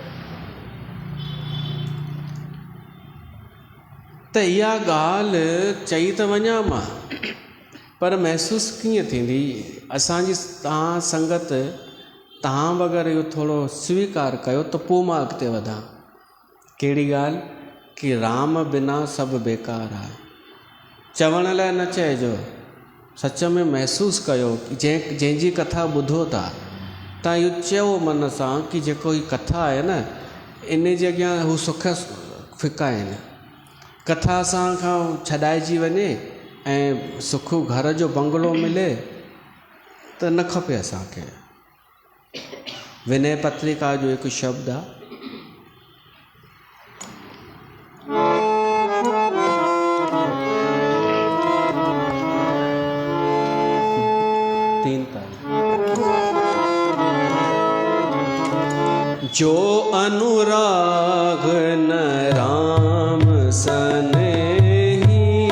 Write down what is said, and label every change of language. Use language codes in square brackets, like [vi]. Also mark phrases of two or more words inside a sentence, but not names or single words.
[sd] त इहा ॻाल्हि चई त वञा मां, पर महसूसु कीअं थींदी असांजी तव्हां संगत, तव्हां वग़ैरह इहो थोरो स्वीकार कयो त पोइ मां अॻिते वधां। कहिड़ी ॻाल्हि कि राम बिना सभु बेकार आहे। चवण लाइ न चइजो, सच में महसूसु कयो कि जंहिंजी कथा ॿुधो था तव्हां इहो चयो मन सां कि जेको ही कथा आहे न, इन जे अॻियां हू सुख फिका आहिनि। कथा असांखां छॾाइजी वञे ऐं सुख घर जो बंगलो मिले त न खपे असांखे। विनय पत्रिका जो हिकु शब्द आहे, [awa] जो अनुराग न राम सनेही,